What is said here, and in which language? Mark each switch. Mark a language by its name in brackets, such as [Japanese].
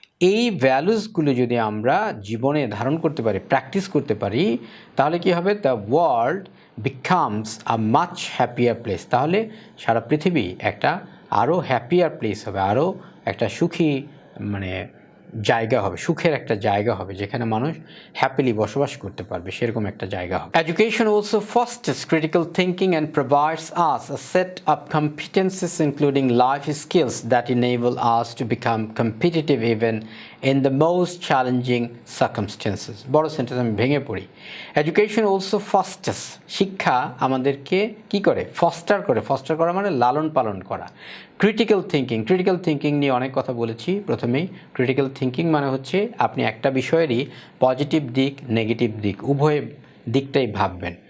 [Bangla] এই ভ্যালুসগুলো যদি আমরা জীবনে ধারণ করতে পারি, প্র্যাকটিস করতে পারি, তাহলে কি হবে, [English] the world becomes a much happier place, [Bangla] তাহলে সারা পৃথিবী একটা আরও হ্যাপিয়ার প্লেস হবে, আরও একটা সুখী মানে জায়গা হবে, সুখের একটা জায়গা হবে, যেখানে মানুষ হ্যাপিলি বসবাস করতে পারবে, সেরকম একটা জায়গা হবে। Education also [English] fosters critical thinking and provides us a set of competencies including life skills that enable us to become competitive even in the most challenging circumstances. [Bangla] বড় সেন্টেন্স আমি ভেঙে পড়ি। [English] education also fosters, [Bangla] শিক্ষা আমাদেরকে কি করে? Foster করে। Foster করা মানে লালন পালন করা। ক্রিটিক্যাল থিঙ্কিং নিয়ে অনেক কথা বলেছি প্রথমেই। ক্রিটিক্যাল থিঙ্কিং মানে হচ্ছে আপনি একটা বিষয়েরই পজিটিভ দিক নেগেটিভ দিক উভয় দিকটাই ভাববেন।